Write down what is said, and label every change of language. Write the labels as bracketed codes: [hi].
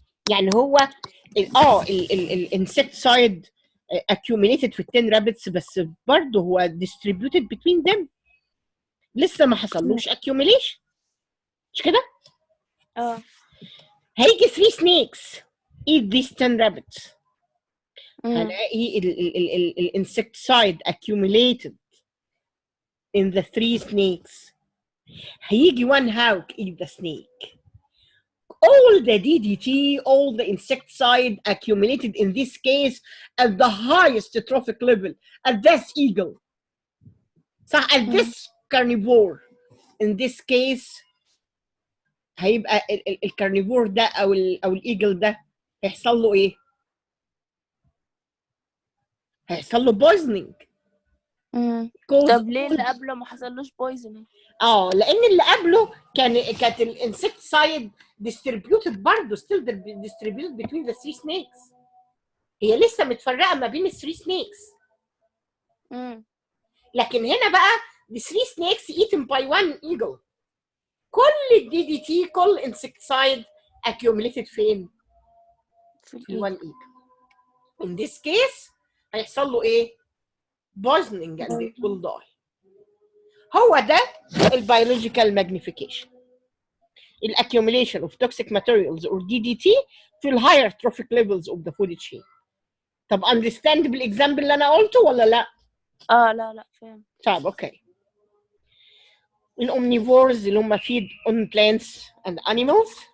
[ar] يعني هو الانسكتسايد [en] accumulated في 10 rabbits [ar] بس برضه هو [en] distributed between them [ar] لسه ما حصلوش accumulation مش كده؟ [en] هيجي 3 snakes eat these 10 rabbits [ar] هلاقي الانسكتسايد [en] accumulated in the 3 snakes هيجي one hawk eat the snake. All the DDT, all the insecticide accumulated in this case at the highest trophic level, at this eagle. So at this carnivore, in this case, [ar] هيبقى الكارنيفور ده او الايجل ده هيحصل له ايه؟ [en] هيحصل له poisoning. [ar] طب ليه اللي قبله ما حصلوش poisoning؟ لان اللي قبله كانت الانسكتسايد [en] distributed برضه still distributed between the 3 snakes. [ar] هي لسه متفرقه ما بين ال [en] 3 snakes. [ar] لكن هنا بقى [en] the 3 snakes eaten by one eagle. [ar] كل الدي دي تي كل [en] insecticide accumulated [ar] فين؟ في [en] one eagle. In this case [ar] هيحصل له ايه؟ [en] poisoning and it will die. [ar] هو ده البيولوجيكال ماجنيفيكيشن. [en] الاccumulation of toxic materials or DDT في ال higher trophic levels of the food chain. [ar] طب [en] understand [ar] بالاكزامبل اللي انا قلته ولا لا؟ لا فاهم. طب اوكي. [en] الomnivores [ar] اللي هم [en] feed on plants and animals